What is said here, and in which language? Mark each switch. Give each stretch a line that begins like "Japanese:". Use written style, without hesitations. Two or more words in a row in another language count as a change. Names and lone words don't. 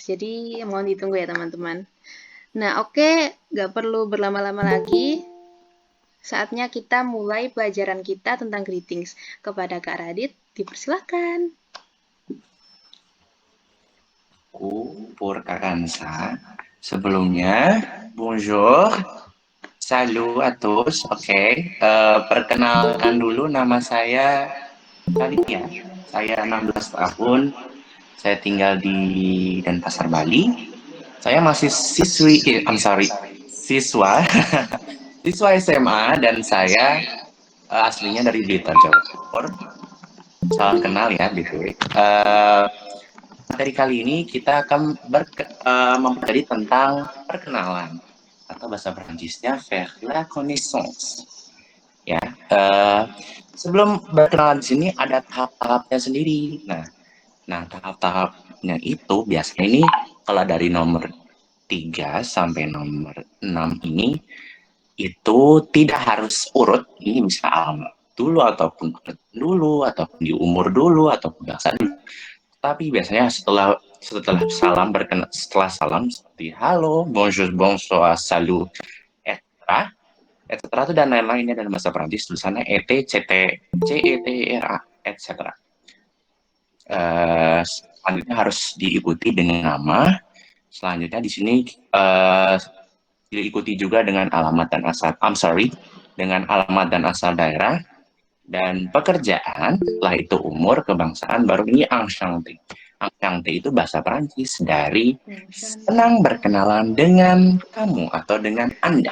Indonesian: Jadi mohon ditunggu ya teman-teman. Nah oke, nggak perlu berlama-lama lagi. Saatnya kita mulai pelajaran kita tentang greetings. Kepada Kak Radit, dipersilahkan. Aku Purka Kansa. Sebelumnya,
French: bonjour, salut à tous.
Indonesian: Oke. Perkenalkan dulu nama saya Raditya. Saya 16 tahun. Saya tinggal di Denpasar, Bali. Saya masih siswa, siswa SMA dan saya aslinya dari Blitar, Jawa Timur. Salam kenal ya, BTW. Materi kali ini kita akan mempelajari tentang perkenalan atau bahasa Perancisnya
French: faire la connaissance.
Indonesian: Ya, sebelum berkenalan di sini ada tahap-tahapnya sendiri. Nah, tahap-tahapnya itu biasanya ini kalau dari nomor 3 sampai nomor 6 ini itu tidak harus urut. Ini bisa alamat dulu ataupun di umur dulu ataupun bahasa dulu. Tapi biasanya setelah salam seperti halo,
French: bonjour, bonsoir, salut, etc. etc.
Indonesian: itu dan lain-lainnya dalam bahasa Perancis tulisannya et, ct, cetera, etc. Selanjutnya harus diikuti dengan nama. Selanjutnya di sini diikuti juga dengan alamat dan asal. Dengan alamat dan asal daerah dan pekerjaan. Setelah itu umur, kebangsaan, baru ini enchanté. Enchanté itu bahasa Perancis dari senang berkenalan dengan kamu atau dengan Anda.